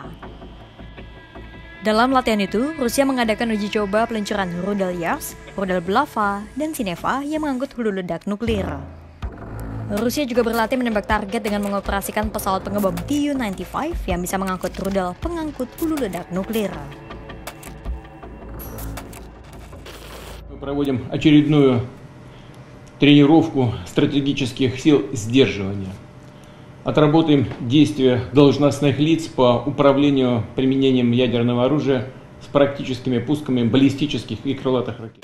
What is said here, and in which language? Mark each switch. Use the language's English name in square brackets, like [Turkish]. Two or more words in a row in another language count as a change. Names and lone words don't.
[Indonesian] Dalam latihan itu, Rusia mengadakan uji coba peluncuran rudal Yars, rudal Bulava, dan Sineva yang mengangkut hulu ledak nuklir. Rusia juga berlatih menembak target dengan mengoperasikan pesawat pengebom Tu-95 yang bisa mengangkut rudal pengangkut hulu ledak nuklir. [Russian] Проводим очередную тренировку стратегических сил сдерживания. Отработаем действия должностных лиц по управлению применением ядерного оружия с практическими пусками баллистических и крылатых ракет.